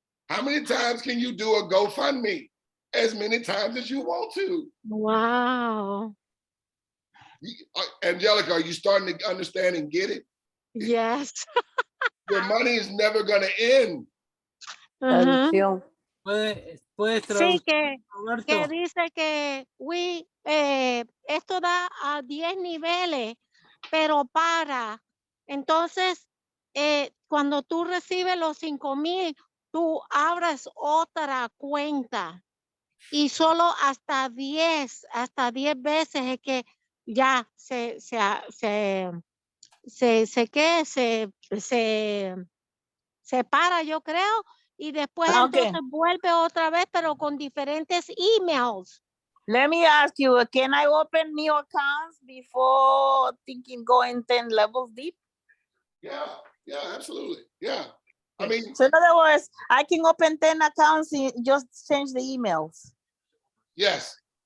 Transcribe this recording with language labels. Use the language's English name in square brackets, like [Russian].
[English] How many times can you do a GoFundMe? As many times as you want to. Wow. Angelica, are you starting to understand and get it? Yes. Your money is never going to end. [Spanish] Traducción. Puedes traducir, que Roberto. dice que esto da a 10 niveles, pero para. Entonces, cuando tú recibes los 5,000, tú abres otra cuenta y solo hasta 10 veces es que ya se para, yo creo, y después [English] Okay. [Spanish] entonces vuelve otra vez, pero con diferentes emails. [English] Let me ask you, can I open new accounts before thinking going 10 levels deep? Yeah, absolutely. Yeah. I mean, So in other words, I can open 10 accounts and just change the emails. yes,